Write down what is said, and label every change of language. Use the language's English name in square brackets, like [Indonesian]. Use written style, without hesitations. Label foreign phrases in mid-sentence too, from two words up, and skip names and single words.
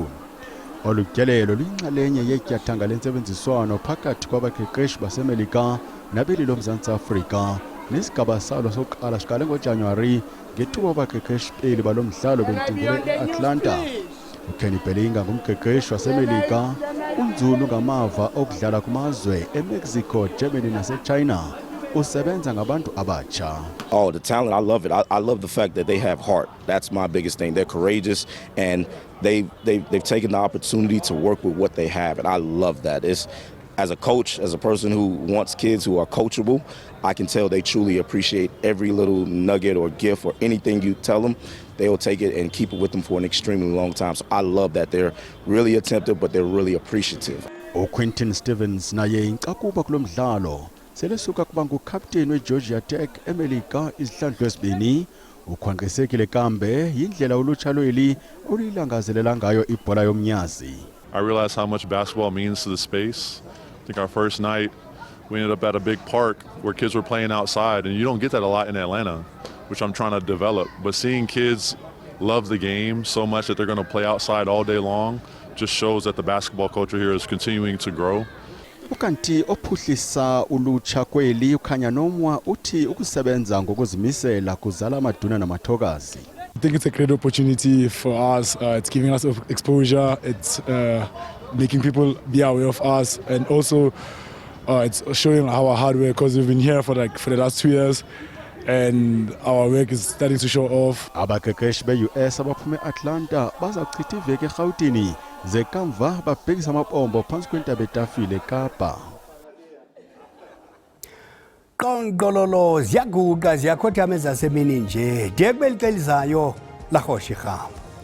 [Xhosa] Olu tyelelo luyinxalenye yetyathanga lentsebenziswano phakathi kwabaqeqeshi baseMelika nabeli loMzantsi Afrika nesigaba salo sokuqala siqale ngoJanuwari ngethuba abaqeqeshi beli balo mdlalo bentingele eAtlanta. uKenny Bellinga ngumqeqeshi waseMelika, unzulu ngamava okudlala kumazwe eMexico, Germany naseChina. Usebenza ngabantu abatsha. [English] Oh, the talent, I love it. I love the fact that they have heart. That's my biggest thing. They're courageous and they've taken the opportunity to work with what they have, and I love that. As a coach, as a person who wants kids who are coachable, I can tell they truly appreciate every little nugget or gift or anything you tell them. They will take it and keep it with them for an extremely long time. So I love that they're really attentive, but they're really appreciative. [Xhosa] Quentin Stevens naye inqakuba kulo mdlalo selesuka kuba ngukapteni weGeorgia Tech eMelika izihlandlo ezibini. Ukhwanqisekile kambe yindlela ulutsha lweli oluyilangazelela ngayo ibhola yomnyazi. [English] I realized how much basketball means to the space. I think our first night we ended up at a big park where kids were playing outside, and you don't get that a lot in Atlanta, which I'm trying to develop. But seeing kids love the game so much that they're going to play outside all day long just shows that the basketball culture here is continuing to grow. [Xhosa] Ukanti ophuhlisa ulutsha kweli ukhanya nomwa uthi ukusebenza ngokuzimisela kuzala amaduna namathokazi. [English] I think it's a great opportunity for us. It's giving us exposure. It's making people be aware of us, and also it's showing our hard work because we've been here for the last 2 years, and our work is starting to show off. [Xhosa] Abaqeqeshi be-US abaphume Atlanta bazachitha iveki eGauteng zekamva babhekisa amapombo phansi kwentaba etafile eKapa. Qonqololo ziyaguqa ziyakhothama ezasemini nje de kubeli xelizayo la Kgoshi Rhamo.